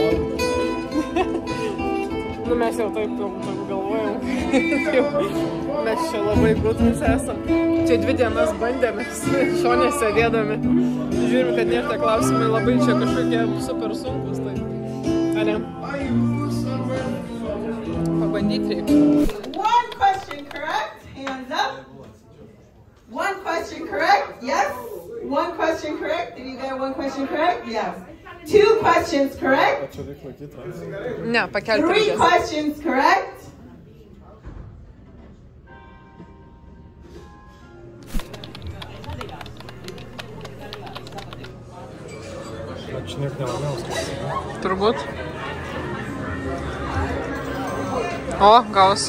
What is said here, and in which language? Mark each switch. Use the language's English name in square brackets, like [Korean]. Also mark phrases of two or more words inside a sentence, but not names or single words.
[Lithuanian] Nu, mes jau taip galvojam. Mes čia labai gudrus esam. Čia 2 dienas bandėmės, šonė sėdėdami. Žiūrim, kad nėra tie klausimai labai čia kažkokie super sunkus. Tai. Ale. Pabandyti reikia. [English] One question correct. Hands up. One question correct. Yes. One question correct. Did you get one question correct? Yes. 2 questions correct. [Lithuanian] Ne, pakelti 3 reikės. [English] questions correct. [Lithuanian] Turbūt. O, gaus.